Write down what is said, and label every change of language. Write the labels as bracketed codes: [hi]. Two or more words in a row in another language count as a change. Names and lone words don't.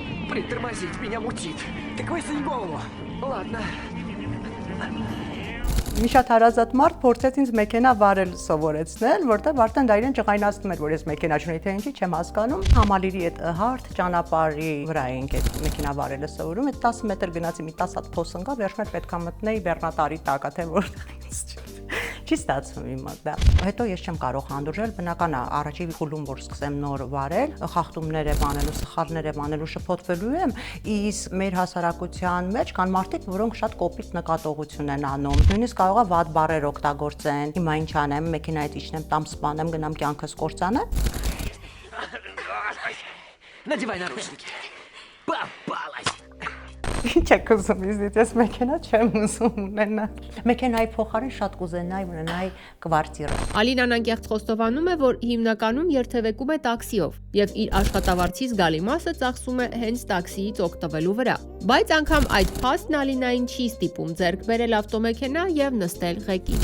[ru] Притормозить, меня мутит. Так высунь голову. Ладно. [hy] Մի շատ հարազատ մարդ փորձեց ինձ մեքենա վարել սովորեցնել, որտեղ արդեն դա իրեն ջղայնացնում էր, որ ես մեքենա չունեի, թե ինչի չեմ հասկանում։ Համալիրի այդ հարթ ճանապարհի վրա էինք այդ մեքենա վարելը սովորում, այդ 10 մետր գնացի, մի 10 հատ փոս ընկա, վերջում պետքա մտնեի բեռնատարի տակա, թե որտեղ ինձ չի ստացվում իմ մոտ դա։ Հետո ես չեմ կարող հանդուրժել, բնական է, առաջի խուլում որ սկսեմ նոր վարել, խախտումներ եմ անելու, սխալներ եմ անելու, շփոթվելու եմ, իսկ մեր հասարակության մեջ կան մարդիկ, որոնք շատ կոպիտ նկատողություն են անում։ Նույնիսկ կարող է վատ բառեր օգտագործեն։ Հիմա ինչ անեմ, մեքենայից իջնեմ, տամ սպանեմ, գնամ կյանքս կործանեմ։ [ru] Надевай наручники. Попалась. [hy] Ինչ եք ուզում ինձ, ես մեքենա չեմ ուզում ունենալ։ Մեքենայի փոխարեն շատ կուզենայի ունենայի կվարտիրը։ Ալինան անկեղծ խոստովանում է, որ հիմնականում երթևեկում է տաքսիով եւ իր աշխատավարձի զգալի մասը ծախսում է հենց տաքսիից օգտվելու վրա։ Բայց անգամ այդ փաստն Ալինային չի ստիպում ձեռք բերել ավտոմեքենա եւ նստել ղեկին։